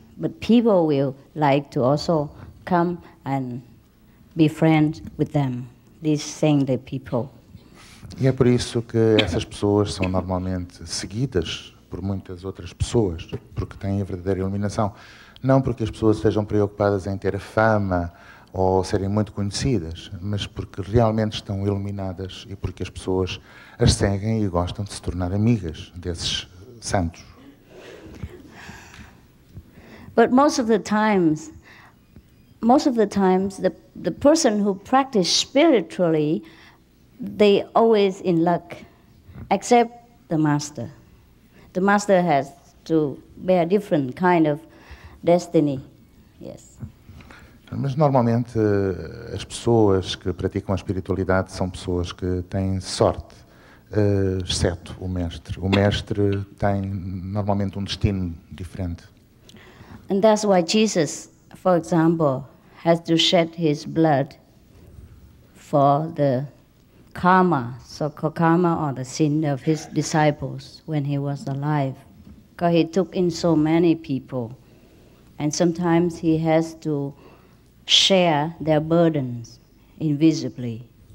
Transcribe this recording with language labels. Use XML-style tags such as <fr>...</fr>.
<en>but people will like to also come and be friends with them, these saintly people.</en> <pt>E é por isso que essas pessoas são normalmente seguidas por muitas outras pessoas, porque têm a verdadeira iluminação. Não porque as pessoas estejam preocupadas em ter fama ou serem muito conhecidas, mas porque realmente estão iluminadas e porque as pessoas as seguem e gostam de se tornar amigas desses santos.</pt> <en>But most of the times, the person who practice spiritually, they always in luck, except the master. The master has to bear different kind of destiny. Yes.</en> <pt>Mas normalmente as pessoas que praticam a espiritualidade são pessoas que têm sorte, exceto o mestre. O mestre tem normalmente um destino diferente.</pt> <en>And that's why Jesus, for example, has to shed his blood for the karma, so-called karma or the sin of his disciples when he was alive. Because he took in so many people. And sometimes he has to share their burdens invisibly.</en>